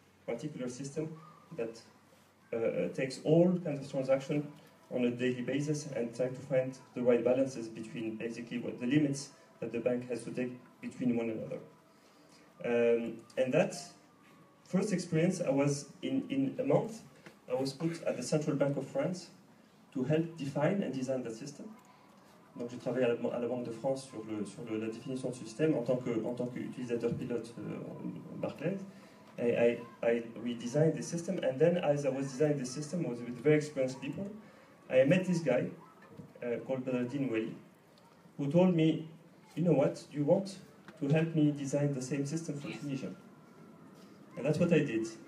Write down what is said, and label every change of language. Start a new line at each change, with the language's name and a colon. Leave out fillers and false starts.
English: particular system that takes all kinds of transactions on a daily basis and try to find the right balances between basically what the limits that the bank has to take between one another. And that first experience, I was in a month, I was put at the Central Bank of France to help define and design that system.
French: Donc j'ai travaillé à la Banque de France sur la définition du système en tant qu'utilisateur pilote Barclays.
English: We designed the system, and then as I was designing the system, I was with very experienced people. I met this guy called Badreddine Ouali, who told me, you know what, do you want to help me design the same system for Tunisia? And that's what I did.